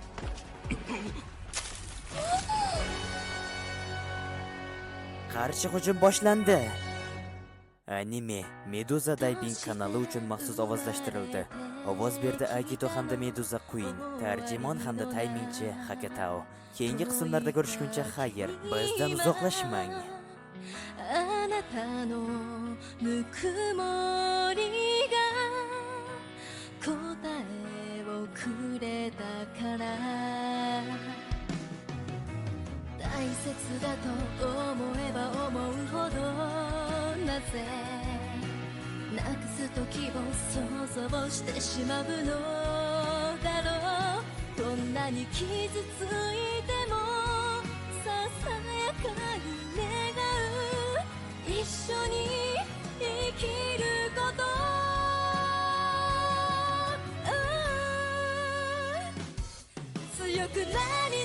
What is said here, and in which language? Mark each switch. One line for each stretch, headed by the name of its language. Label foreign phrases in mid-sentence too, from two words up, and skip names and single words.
Uzbek: Qarshi hujum boshlandi. Anime Medusa Diving kanali uchun maxsus ovozlashtirildi. Ovoz berdi Agito hamda Medusa Queen, tarjimon hamda taymingchi Hakatao. Keyingi qismlarda ko'rishguncha xayr, bizdan uzoqlashmang.
Japanese: あなたのぬくもりが答えをくれたから大切だと思えば思うほどなぜなくす時を想像してしまうのだろうどんなに傷ついてもささやかに願う一緒に生きること強くな